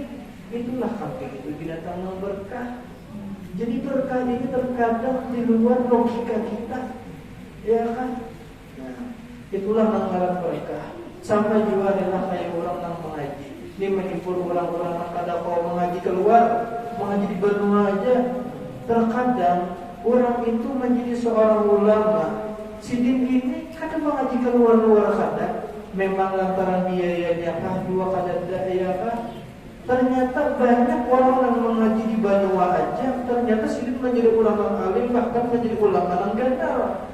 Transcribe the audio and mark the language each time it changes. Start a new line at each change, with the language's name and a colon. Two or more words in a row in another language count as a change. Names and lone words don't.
Banjar: Itulah kambing itu binatang yang berkah. Jadi berkah ini terkadang di luar logika kita, ya kan? Nah, itulah nanggalan berkah. Sama juga adalah kayak orang yang mengaji. Ini menghibur orang-orang yang kadang kalau mengaji keluar, mengaji di benua aja. Terkadang orang itu menjadi seorang ulama. Sidin ini kadang mengaji keluar-luar kadang. Memang lantaran biayanya kah, dua kadang daya kah. Ternyata banyak orang yang mengaji di Banua aja, ternyata Sidin menjadi ulama alim, bahkan menjadi ulama yang gandar.